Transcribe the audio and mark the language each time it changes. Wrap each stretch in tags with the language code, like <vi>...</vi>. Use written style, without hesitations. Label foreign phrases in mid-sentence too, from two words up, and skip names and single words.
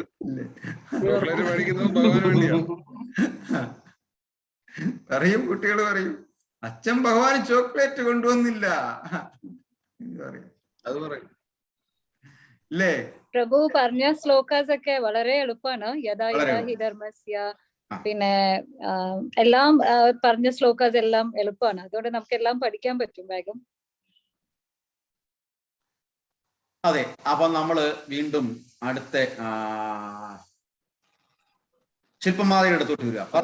<ml>ചോക്ലേറ്റ് മേടിക്കുന്നതും ഭഗവാന് വേണ്ടിയാണ്. പറയും, കുട്ടികൾ പറയും, അച്ഛൻ ഭഗവാൻ ചോക്ലേറ്റ് കൊണ്ടുവന്നില്ല അത് പറയും ഇല്ലേ? പ്രഭു പറഞ്ഞ ശ്ലോകാസ് ഒക്കെ വളരെ എളുപ്പമാണ്.</ml> <sa>യഥാ യഥാ ഹി ധർമ്മസ്യ,</sa> <ml>പിന്നെ എല്ലാം പറഞ്ഞ ശ്ലോകാസ് എല്ലാം എളുപ്പമാണ്. അതുകൊണ്ട് നമുക്ക് എല്ലാം പഠിക്കാൻ പറ്റും വേഗം. അതെ, അപ്പൊ നമ്മള് വീണ്ടും അടുത്ത ശില്പമാതയുടെ അടുത്തോട്ട് വരിക.</ml>